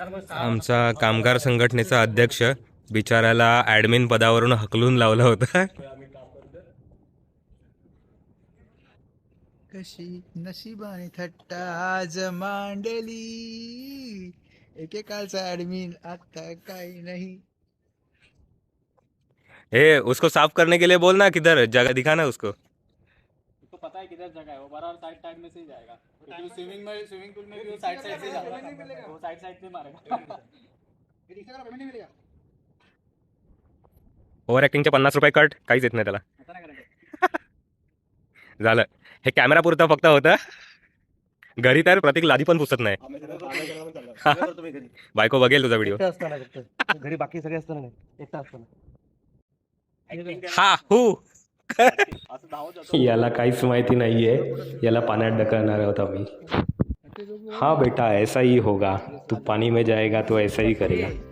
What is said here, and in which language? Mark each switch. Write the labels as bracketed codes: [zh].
[mr] आमचा कामगार संघटनेचा अध्यक्ष बिचाराला ॲडमिन पदावरून हकलून लावला होता. कशी नशिबाने थट्टा आज मांडली, एकेकालचा ऍडमिन आता काही नाही. [hi] ए उसको साफ करने के लिए बोलना, किधर जगह दिखाना उसको. उसको पता है किधर जगह है, वो बराबर साइड में से ही जाएगा. क्योंकि स्विमिंग पूल में भी वो साइड से ही जाएगा, वो साइड से मारेगा. [mr] ओव्हर ॲक्टिंगचे 50 रुपये कट, काहीच येत नाही त्याला. झालं, हे कॅमेरा पुरता फक्त होतं. घरी तर प्रतीक लादी पण पुसत नाही. बायको बघेल तुझा व्हिडिओ. एकटा असताना फक्त घरी बाकी सगळे असताना नाही, एकटा असताना. हा हू याला काहीच माहिती नाहीये, याला पाण्यात ढकलणार आहोत आम्ही. [hi] हाँ बेटा ऐसा ही होगा, तू पानी में जाएगा तो ऐसा ही करेगा.